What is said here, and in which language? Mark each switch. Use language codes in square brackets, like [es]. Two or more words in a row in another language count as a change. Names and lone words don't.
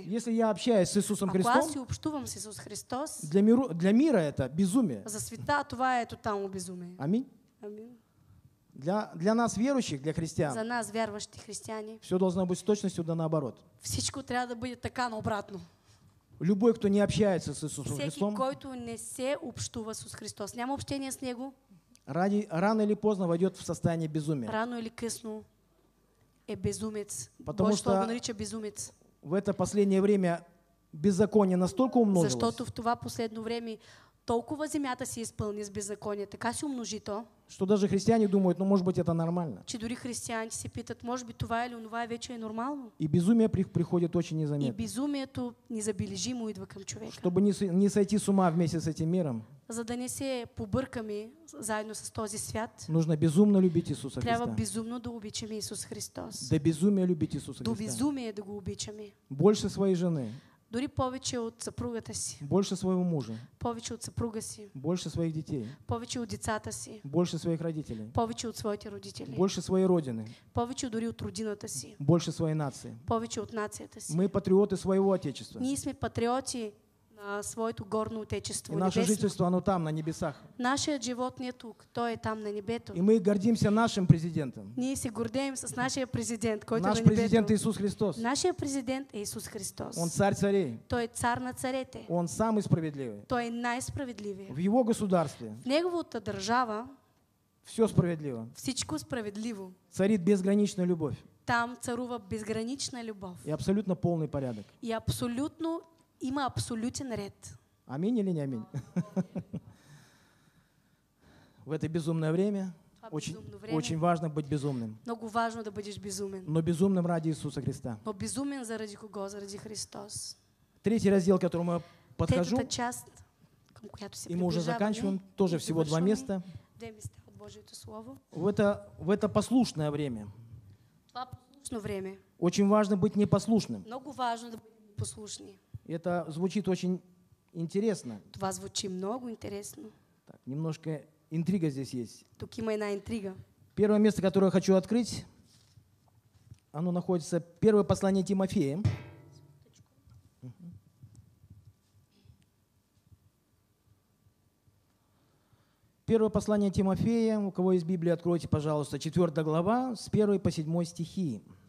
[ru] Если я общаюсь с Иисусом [bg] Ако аз си [ru] Христом, [bg] общувам с Исус Христос, [ru] для мира это безумие. [bg] за света това е тотално безумие. [ru] Аминь. [bg] Амин. [ru] Для нас, верующих, для [bg] За [ru] христиан, [bg] нас, вярващи християни, [ru] все должно быть с точностью да наоборот. [bg] всичко трябва да бъде така наобратно. [ru] Любой, кто не общается с Иисусом [bg] Всеки, [ru] Христом, [bg] който не се общува с Христос, няма общение с Него, [ru] рано или поздно войдет в состояние безумия. [bg] рано или късно е безумец. [ru] Потому [bg] Божието [ru] что [bg] го нарича безумец. [ru] В это последнее время беззаконие настолько умножилось, [bg] Защото в това последно време толкова земята се изпълни с беззаконие, така се умножи то, [ru] что даже христиане думают, ну, может быть, это нормально. [bg] че дори християните се питат, може би това или онова вече е нормално. [ru] И безумие приходит очень [bg] И [ru] незаметно. [bg] безумието незабележимо идва към човека. [ru] Чтобы не сойти с ума вместе с этим миром, [bg] За да не се побъркаме заедно с този свят, [ru] нужно безумно любить Иисуса [bg] трябва [ru] Христа. [bg] безумно да обичаме Исус Христос. [ru] До безумия любить Иисуса [bg] До [ru] Христа. [bg] безумие да го обичаме. [ru] Больше своей жены, [bg] Дори повече от съпругата си, [ru] больше своего мужа, [bg] повече от съпруга си, [ru] больше своих детей, [bg] повече от децата си, [ru] больше своих родителей, [bg] повече от своите родители, [ru] больше своей родины, [bg] повече дори от родината си, [ru] больше своей нации. [bg] повече от нацията си. [ru] Мы патриоты своего Отечества. [bg] Ние сме патриоти на своето горно [ru] И [bg] отечество, [ru] наше [bg] небесно. [ru] жительство, оно там, на небесах. [bg] Нашият живот не е тук, той е там на небето. [ru] И мы гордимся нашим президентом. [bg] Ние се гордеем с нашия президент, който [ru] Наш [bg] е на [ru] президент [bg] небето. [ru] Иисус Христос. [bg] Нашия президент е Исус Христос. [ru] Он царь царей. [bg] Той е цар на царете. [ru] Он самый справедливый. [bg] Той е най-справедливия. [ru] В его государстве [bg] В неговата държава [ru] все справедливо. [bg] всичко справедливо. [ru] Царит безграничная любовь [bg] Там царува безгранична любов. [ru] и абсолютно полный порядок. [bg] И абсолютно има абсолютен ред. [ru] Аминь или не аминь? В это безумное время [bg] Това [ru] очень, [bg] безумно време [ru] очень важно быть безумным. [bg] много важно да бъдеш безумен. [ru] Но безумным ради Иисуса Христа. [bg] Но безумен заради кого? Заради Христос. [ru] Третий раздел, к которому я подхожу, [bg] Третата част, към която се [ru] и мы уже [bg] приближаваме, [ru] заканчиваем, тоже [bg] и [ru] всего два [bg] завършваме. [ru] места. [bg] Две места от Божието Слово. [ru] В это послушное время [bg] Това послушно време. [ru] очень важно быть непослушным. [bg] Много важно да бъдем послушни. [ru] И это звучит очень интересно. [bg] Това звучи много интересно. [ru] Так, немножко интрига здесь есть. [bg] Тук има една интрига. [ru] Первое место, которое я хочу открыть, оно находится в первое послание Тимофея. Первое послание Тимофея, у кого есть Библия, откройте, пожалуйста, 4 глава, с 1 по 7 стихи.